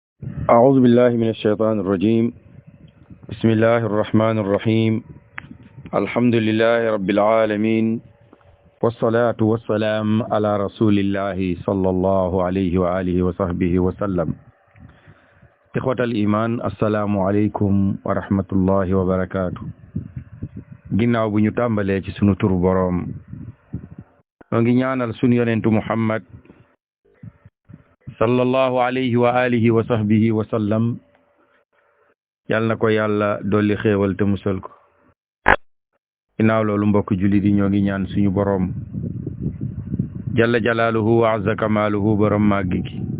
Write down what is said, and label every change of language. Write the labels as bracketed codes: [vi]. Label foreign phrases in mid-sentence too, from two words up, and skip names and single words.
[ar] أعوذ بالله من الشيطان الرجيم بسم الله الرحمن الرحيم الحمد لله رب العالمين والصلاة والسلام على رسول الله صلى الله عليه وآله وصحبه وسلم إخوة الإيمان السلام عليكم ورحمة الله وبركاته [wo] ginnaaw bu ñu tàmbalee ci sunu tur boroom ñoo ngi ñaanal sunu yonentu Muhammad [ar] صلى الله عليه وعلى آله وصحبه وسلم [wo] yal na ko yàlla dolli xéewal te musal ko ginnaaw loolu mbokk jullit yi ñoo ngi ñaan suñu boroom [ar] جل جلاله وعز كماله [wo] borom màggi gi